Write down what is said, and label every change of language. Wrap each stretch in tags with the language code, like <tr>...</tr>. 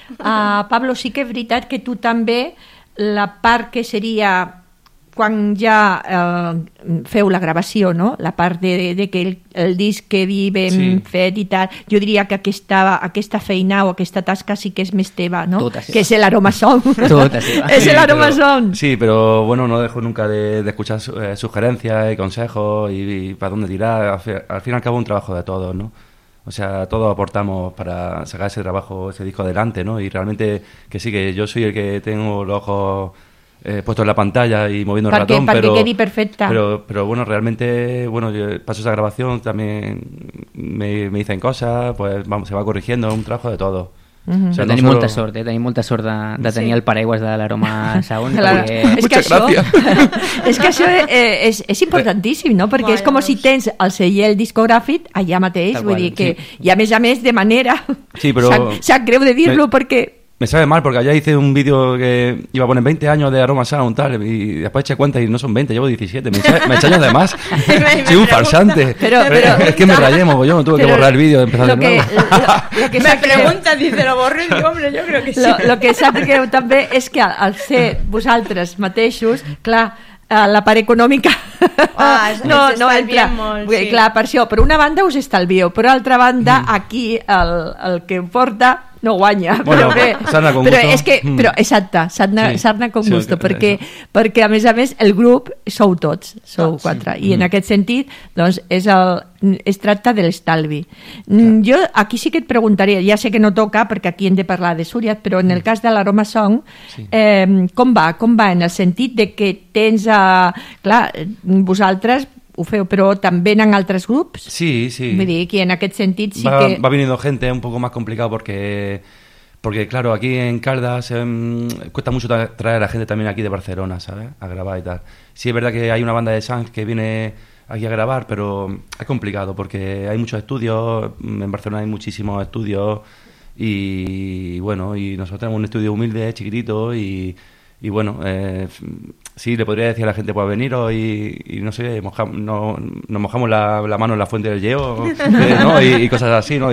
<ca>Pablo, sí que és veritat que tu també, la part que seria... quan ja feu la gravació, no? La part de que el disc que vi ben fet i tal, jo diria que aquesta feina o aquesta tasca sí que és més teva, no? Que és l'aromasón. És l'aromasón.</ca> <es>Sí, però bueno, no dejo nunca de escuchar sugerencias y consejos y para dónde tirar. Al fin y al cabo un trabajo de todos, ¿no? O sea, todos aportamos para sacar ese trabajo, ese disco adelante, ¿no? Y realmente que sí, que yo soy el que tengo los ojos... puesto en la pantalla y moviendo el ratón, para que quede perfecta. Pero bueno, realmente, bueno, yo paso esa grabación, también me dicen cosas, pues vamos, se va corrigiendo, es un trabajo de todo.</es> <ca>Uh-huh.</ca> <es>O sea,</es> <ca>tenim molta sort de tenir el paraigües de l'aroma Saón. és importantíssim, no? Perquè és com si tens el segell discogràfic allà mateix, vull dir que, i a més de manera, sap greu de dir-lo perquè...</ca> <es>Me sabe mal porque allá hice un vídeo que iba a poner 20 años de Aroma Sound tal y después eché cuenta y no son 20, llevo 17, me echaño de más. Soy un farsante. Pero es que me rayé mogollón, tuve que borrar el vídeo, empezar de nuevo. Lo que me pregunta dice, lo borré, y digo, hombre, yo creo que sí. Lo que sabe que también es que</es> <ca>al ser vosaltres mateixos, clar, la part econòmica no entra molt, sí. Clar, per això, per una banda us estalvio, per altra banda aquí el que em porta no guanya. Bueno, però és que, però exacte,</ca> <es>sarna con gusto,</es> <ca>perquè a més el grup sou tots, quatre, i en aquest sentit doncs es tracta de l'estalvi. Jo aquí sí que et preguntaria, ja sé que no toca perquè aquí hem de parlar de Suriat, però en el cas de l'Aroma Song, com va en el sentit de que tens clar, vosaltres ho feu, però també en altres grups? Sí. Vull dir, que en aquest sentit sí va, que...</ca> <es>Va venindo gente, un poco más complicado porque claro, aquí en Caldas cuesta mucho traer a la gente también aquí de Barcelona, ¿sabes? A grabar y tal. Sí, es verdad que hay una banda de Sanz que viene aquí a grabar, pero es complicado porque hay muchos estudios, en Barcelona hay muchísimos estudios y bueno, y nosotros tenemos un estudio humilde, chiquitito y bueno, sí, le podría decir a la gente, pues veniros y no sé, nos mojamos la mano en la fuente del Yeo, ¿no? Y cosas así, ¿no?</es>